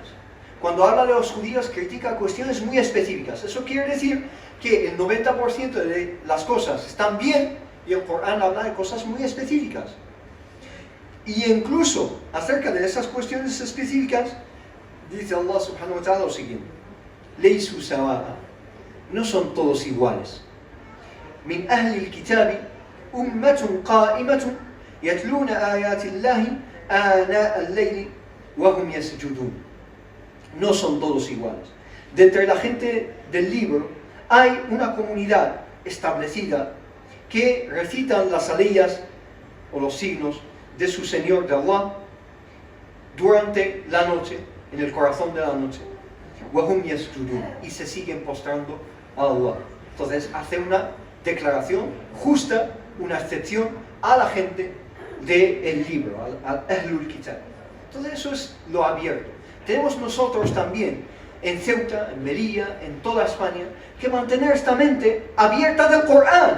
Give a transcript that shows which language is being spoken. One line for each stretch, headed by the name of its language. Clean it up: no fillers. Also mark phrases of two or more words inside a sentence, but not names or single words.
Spanish: Cuando habla de los judíos, critica cuestiones muy específicas. Eso quiere decir que el 90% de las cosas están bien y el Corán habla de cosas muy específicas. Y incluso acerca de esas cuestiones específicas, dice
Arabic: الله سبحانه وتعالى
Spanish: lo siguiente:
Arabic: ليسوا سواء,
Spanish: no son todos iguales.
Arabic: من أهل الكتاب أمة قائمة يتلون آيات الله آناء الليل وهم يسجدون.
Spanish: No son todos iguales. de entre la gente del libro hay una comunidad establecida que recitan las aleyas o los signos de su Señor de Allah durante la noche, en el corazón de la noche,
Arabic: وَهُمْ يَسْجُدُونَ,
Spanish: y se siguen postrando a Allah. Entonces hace una declaración justa, una excepción a la gente del libro, al
Arabic: أهل الكتاب.
Spanish: Entonces eso es lo abierto. Tenemos nosotros también en Ceuta, en Melilla, en toda España, que mantener esta mente abierta del Corán.